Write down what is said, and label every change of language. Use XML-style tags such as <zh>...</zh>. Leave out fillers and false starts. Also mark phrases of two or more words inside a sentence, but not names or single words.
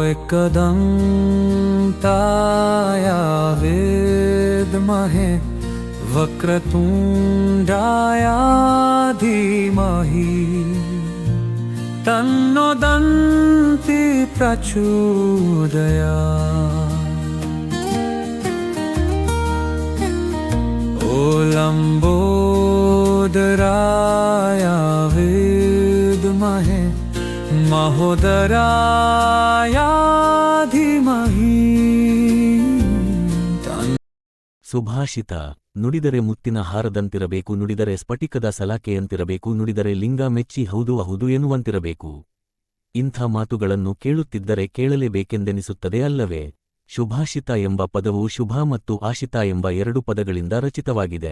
<sa>एकदन्ताय विद्महे वक्रतुण्डाय धीमहि तन्नो दन्ति प्रचोदयात्। ओ लम्बोदराय विद्महे महोदराय धीमहि।</sa> <kn>ಸುಭಾಷಿತ. ನುಡಿದರೆ ಮುತ್ತಿನ ಹಾರದಂತಿರಬೇಕು, ನುಡಿದರೆ ಸ್ಫಟಿಕದ ಸಲಾಕೆಯಂತಿರಬೇಕು, ನುಡಿದರೆ ಲಿಂಗ ಮೆಚ್ಚಿ ಹೌದು ಹೌದು ಎನ್ನುವಂತಿರಬೇಕು. ಇಂಥ ಮಾತುಗಳನ್ನು ಕೇಳುತ್ತಿದ್ದರೆ ಕೇಳಲೇಬೇಕೆಂದೆನಿಸುತ್ತದೆ ಅಲ್ಲವೇ? ಶುಭಾಷಿತ ಎಂಬ ಪದವು ಶುಭ ಮತ್ತು ಆಶಿತ ಎಂಬ ಎರಡು ಪದಗಳಿಂದ ರಚಿತವಾಗಿದೆ.</kn>